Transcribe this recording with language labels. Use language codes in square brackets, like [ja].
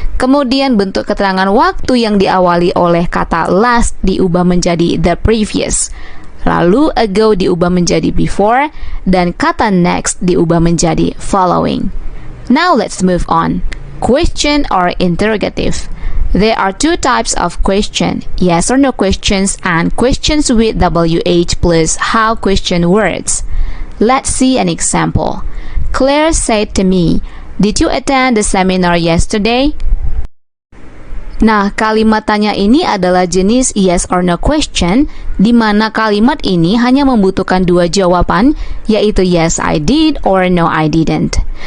[id] Kemudian bentuk keterangan waktu yang diawali oleh kata last diubah menjadi the previous. Lalu ago diubah menjadi before, dan kata next diubah menjadi following. [en] Now let's move on. Question or interrogative. There are two types of question, yes or no questions and questions with WH plus how question words. Let's see an example. Claire said to me, did you attend the seminar yesterday? [id] Nah, kalimat tanya ini adalah jenis yes or no question, di mana kalimat ini hanya membutuhkan dua jawaban, yaitu [en] yes I did or no I didn't.